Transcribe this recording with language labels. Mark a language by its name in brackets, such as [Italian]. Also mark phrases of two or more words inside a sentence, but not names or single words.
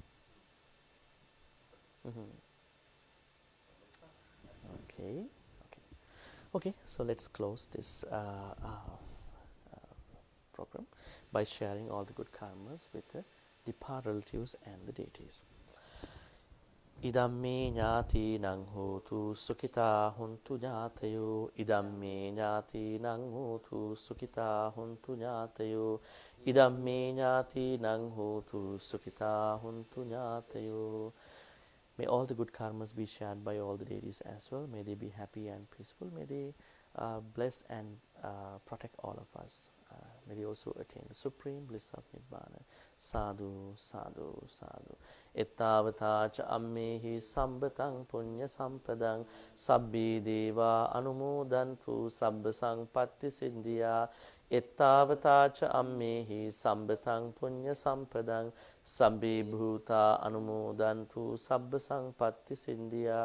[English] Mm-hmm. Okay, so let's close this program by sharing all the good karmas with the departed relatives and the deities. [Pali] Idamme ñāti nang hotu sukita huntu ñātayo. Idamme ñāti nang hotu sukita huntu ñātayo. Idamme ñāti nang hotu sukita huntu ñātayo. [English] May all the good karmas be shared by all the deities as well. May they be happy and peaceful. May they bless and protect all of us. May they also attain the supreme bliss of Nibbana. [Pali] Sadhu, sadhu, sadhu. Ettavata cha ammehi sambatang punya sampadang sabbi deva anumodantu sabba sangpatti siddhya. Ettavata cha ammehi sambatang punya sampadang sabbi bhuta anumodantu sabba sangpatti siddhya.